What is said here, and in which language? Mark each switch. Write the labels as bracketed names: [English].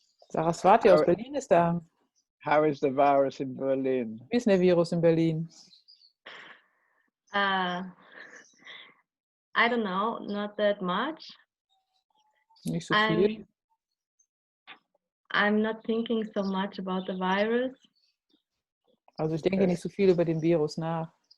[German] Saraswati aus Berlin ist da. [English] How is the virus in Berlin? [German] Wie ist denn der Virus in Berlin? [English] I don't know, not that much. [German] Nicht so viel. [English] I'm not thinking so much about the virus. [German] Also ich denke nicht so viel über den Virus nach.